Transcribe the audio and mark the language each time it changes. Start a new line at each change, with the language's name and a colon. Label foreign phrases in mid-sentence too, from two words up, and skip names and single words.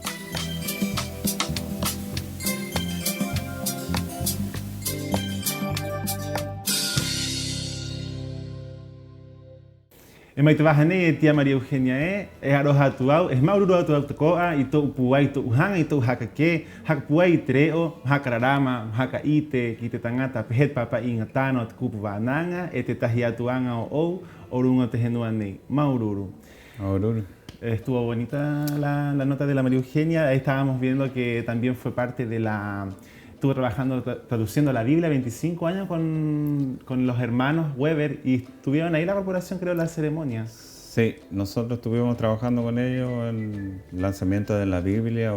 Rapanui: E mai te waha nei e tia Maria Eugenia e aroha atu au, e maururu atu au te koa I tō puai, tō uhanga I tō hakake, haka puai I te reo, haka rarama, haka ite, ki te tangata pehet papa I ngā tāna o te kupu wānanga, e te tahi atu anga o ou, o runga te henua nei. Maururu. Maururu.
Spanish: Estuvo bonita la nota de la Maria Eugenia, ahí estábamos viendo que también fue parte de la... Estuvo trabajando, traduciendo la Biblia 25 años con los hermanos Weber y estuvieron ahí la corporación, creo, en la ceremonia. Sí, nosotros estuvimos trabajando con ellos en el lanzamiento de la Biblia.